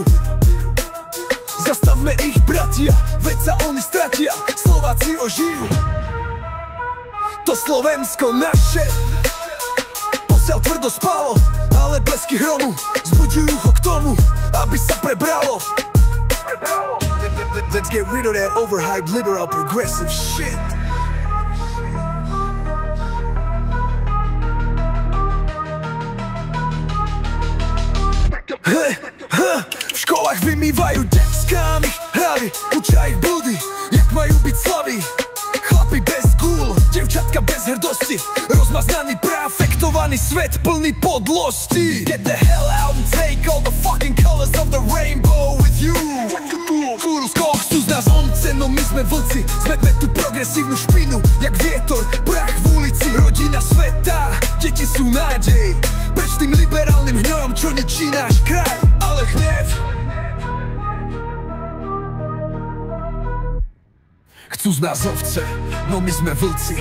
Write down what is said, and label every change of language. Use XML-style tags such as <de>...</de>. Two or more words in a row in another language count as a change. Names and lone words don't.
<sk>Zastavme ich, bratia, veď sa oni stratia, Slováci ožijú. To Slovensko naše posiaľ tvrdo spalo, ale blesky hromu zbuďujú ho k tomu, aby sa prebralo.</sk> <en>Let's get rid of that overhyped liberal progressive shit.</en> <sk>V školách vymývajú deckami hlavy, učia ich blúdy, jak majú byť slaví. Chlapi bez gúl, devčatka bez hrdosti, rozmaznaný preafektovaný svet plný podlosti.</sk> <en>Get the hell out and take all the fucking colors of the rainbow with you.</en> <sk>Koho chcú z nás once, no my sme vlci. Zmetme tú progresívnu špinu, jak vietor, prach v ulici. Rodina sveta, deti sú nádej, preč tým liberálnym hnojom, čo ničí náš kraj. Ale hnev chcú z nás ovce, no my sme vlci.</sk>